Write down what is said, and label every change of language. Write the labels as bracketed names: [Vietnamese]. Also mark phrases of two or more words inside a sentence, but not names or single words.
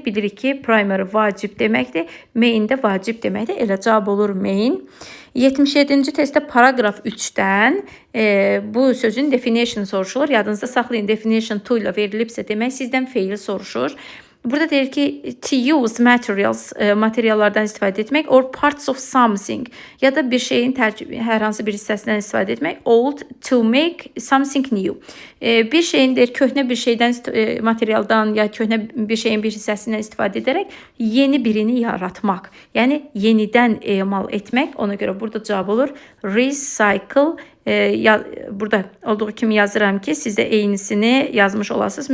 [Azerbaijani] Bilirik ki, primary vacib deməkdir. Main də vacib deməkdir. Elə cavab olur main. 77-ci testdə paragraf 3-dən bu sözün definition soruşulur. Yadınızda saxlayın, definition to ilə verilibsə demək sizdən feili soruşur. Burada deyir ki, [English] to use [Azerbaijani] materiallardan istifadə etmək [English] or parts of something [Azerbaijani] ya da bir şeyin hər hansı bir hissəsindən istifadə etmək. [English] Old to make something new. [Azerbaijani] Bir şeyin deyir, köhnə bir şeydən, materialdan ya köhnə bir şeyin bir hissəsindən istifadə edərək yeni birini yaratmaq. Yəni yenidən emal etmək. Ona görə burada cavab olur recycle burada olduğu kimi yazıram ki, siz də eynisini yazmış olasınız.